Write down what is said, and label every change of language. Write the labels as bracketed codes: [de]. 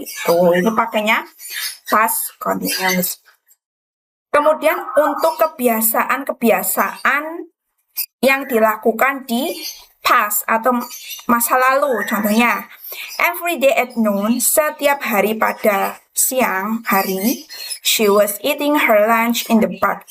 [id] Gitu. Itu pakainya past continuous. Kemudian untuk kebiasaan-kebiasaan yang dilakukan di past atau masa lalu. [en] Contohnya, every day at noon, [id] setiap hari pada siang hari, [en] she was eating her lunch in the park.